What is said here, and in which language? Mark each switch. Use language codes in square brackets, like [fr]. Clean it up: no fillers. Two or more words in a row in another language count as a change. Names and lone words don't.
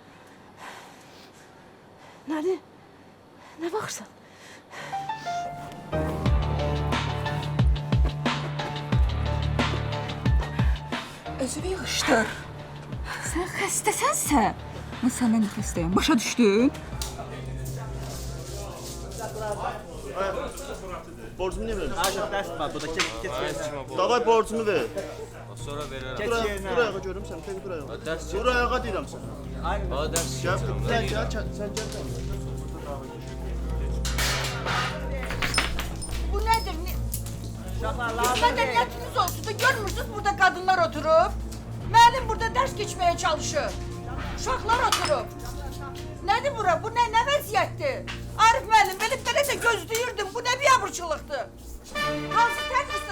[az] Nədir? Nə baxırsan? Özünü yığışdır. Sən xəstəsənsə, mən səndən xəstəyəm. Başa düşdün? Borcumu niye verirsin? Aşağı ders var burada. [tr] Geç yerine. Davay borcumu ver. [az] Sonra verərəm. [tr] Geç yerine. Dur ayağa görüm seni. Dur ayağa. Ders [az] Dur ayağa deyirəm sənə. [tr] Bana ders Gel, sen gel. [az] Bu nədir? Mədəniyyətiniz olsun da görmürsünüz burada qadınlar oturub. Müəllim burada dərs keçməyə çalışır. Uşaqlar oturub. Nədir bura? Bu nə vəziyyətdir? Arif müəllim, belə də gözləyirdim. Bu nə biabırçılıqdır? Hansı tərkisiniz?